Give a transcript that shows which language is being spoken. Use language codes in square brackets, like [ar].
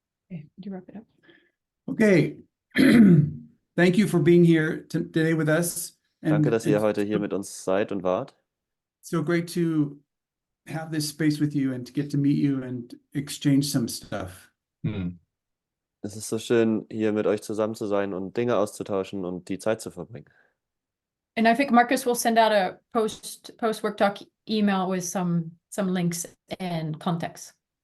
[en] Okay, would you wrap it up? Okay. Thank you for being here today with us. [de] Danke, dass ihr heute hier mit uns seid und wart. [en] So great to have this space with you and to get to meet you and exchange some stuff. [de] Es ist so schön, hier mit euch zusammen zu sein und Dinge auszutauschen und die Zeit zu verbringen. [en] And I think Marcus will send out a post Worktalk email with some links and context.